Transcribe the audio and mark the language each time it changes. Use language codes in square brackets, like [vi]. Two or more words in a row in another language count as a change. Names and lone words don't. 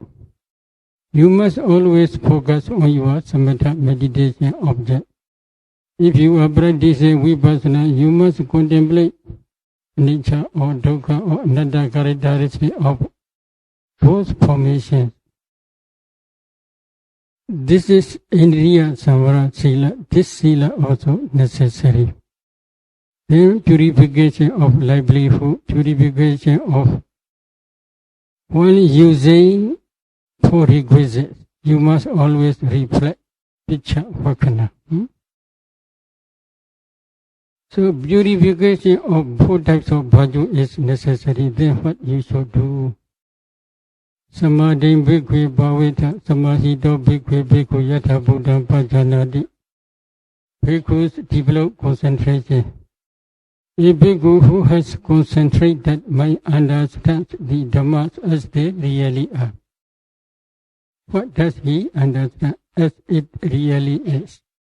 [en] You must always focus on your samatha meditation object. If you are practicing vipassana, you must contemplate nature or dukkha or anatta characteristic of those formations. This is [pi] Indriya samvara sila. [en] This sila also necessary. Then purification of livelihood, purification of one using 4 requisites. You must always reflect [pi] picha vakana. [en] So purification of 4 types of bhaju is necessary. Then what you should do? [pi] Samadhi bhikkhu bhavita samahito bhikkhu bhikkhu yatha buddham pajanati. [en] Bhikkhus develop concentration. A bhikkhu who has concentrated mind understands the dhammas as they really are. What does he understand as it really is?